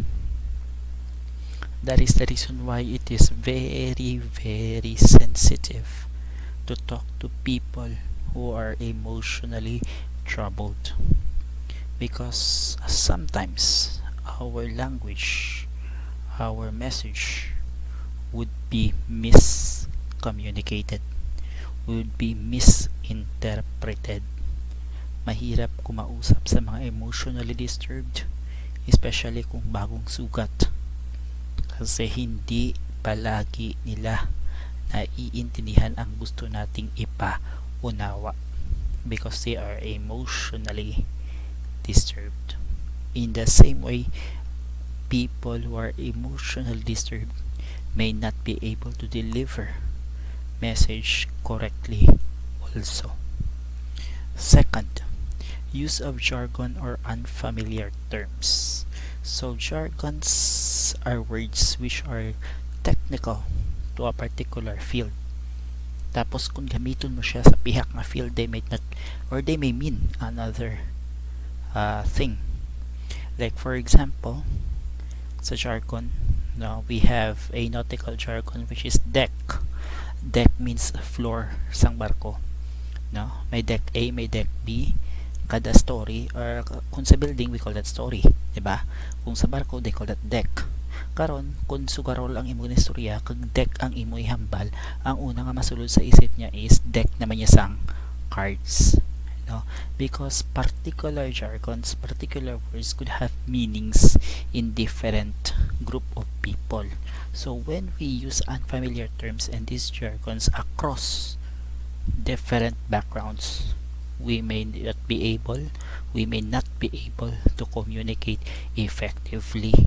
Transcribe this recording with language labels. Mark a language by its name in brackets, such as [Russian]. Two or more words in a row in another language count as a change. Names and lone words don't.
[English] That is the reason why it is very, very sensitive to talk to people who are emotionally troubled, because sometimes our language, our message would be miscommunicated, would be misinterpreted. [Filipino] Mahirap kumausap sa mga [English] emotionally disturbed, [Filipino] especially kung bagong sugat, kasi hindi palagi nila naiintindihan ang gusto nating ipaunawa [English] because they are emotionally disturbed. In the same way, people who are emotionally disturbed may not be able to deliver message correctly also. Second, use of jargon or unfamiliar terms. So jargons are words which are technical to a particular field. [Hiligaynon] Tapos kung gamiton mo siya sa pihak na [English] field, they may not, or they may mean another thing. Like for example, sa jargon, now we have a nautical jargon which is deck. Deck means floor [Hiligaynon] sang barko. No? May deck A, may deck B. [English] Kada story, or [Hiligaynon] kung sa [English] building, we call that story. [Hiligaynon] Diba? Kung sa barko, [English] they call that deck. [Hiligaynon] Karon, kung sugarol ang imo istorya, kag deck ang imo ihambal, ang una nga masulod sa isip niya is deck naman niya sang cards. No? [English] Because particular jargons, particular words could have meanings in different group of people. So when we use unfamiliar terms and these jargons across different backgrounds, we may not be able to communicate effectively.